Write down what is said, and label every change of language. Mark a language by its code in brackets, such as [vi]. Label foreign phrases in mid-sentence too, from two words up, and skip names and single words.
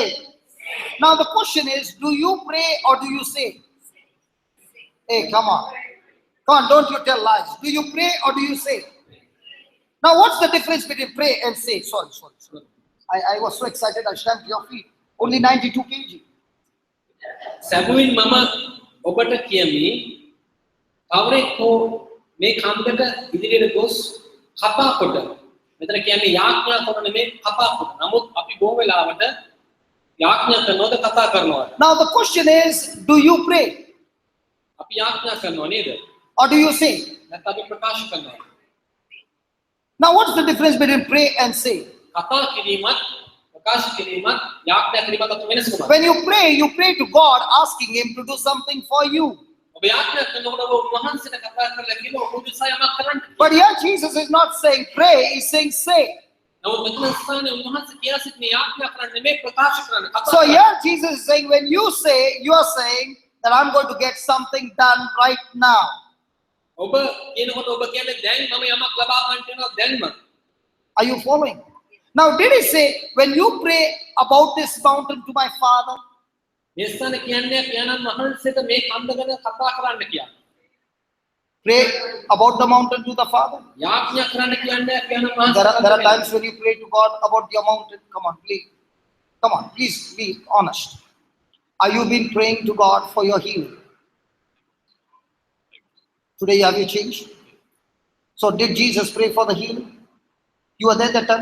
[en] Now the question is, do you pray or do you say? Hey, come on. Come on, don't you tell lies. Do you pray or do you say? Now what's the difference between pray and say? Sorry. I was so excited I stamped your feet. Only 92 kg. [si] සැබවින් මම ඔබට කියමි කවරෙක් හෝ මේ කන්දට ඉදිරියට ගොස් කපා කොට මෙතන කියන්නේ යාඥා කරන නෙමෙයි කපා කොට. නමුත් අපි බොහෝ වෙලාවට යාඥා කරනවද කතා කරනවද? [en] Now the question is, do you pray [si] අපි යාඥා කරනව නේද? [en] or do you say? [si] නැත්නම් අපි ප්‍රකාශ කරනවද? [en] Now what's the difference between pray and say? [si] කතා කිරීමත් ප්‍රකාශ කිරීමත් යාඥා කිරීමත් අතර වෙනසකමක්. [en] When you pray to God asking Him to do something for you. [si] ඔබ යාඥා කරනකොට ඔබ උන්වහන්සේට කතා කරලා කියනවා ඔබ උදෙසා යමක් කරන්න. [en] But here Jesus is not saying pray, He's saying say. [si] නමුත් මෙතන ස්ථානයේ උන්වහන්සේ කියා සිටින යාඥා කරන්න නෙමෙයි ප්‍රකාශ කරන්න. කතා [en] So [si] කරන්න. [en] here Jesus is saying when you say, you are saying that I'm going to get something done right now. [si] ඔබ කියනකොට ඔබ කියන්නේ දැන් මම යමක් ලබා ගන්න වෙනවා දැන්ම. [en] Are you following? Now did He say when you pray about this mountain to my Father? [si] මේ ස්ථානේ කියන්නේ පියාණන් වහන්සේට මේ කන්ද ගැන කතා කරන්න කියන්නේ. [en] Pray about the mountain to the Father. [si] යාඥා කරන්න කියන්නේ පියාණන් [en] There [si] වහන්සේට. [en] are times when you pray to God about your mountain. Come on, please be honest. Are you been praying to God for your healing? Today have you changed? So did Jesus pray for the healing? You were there that time?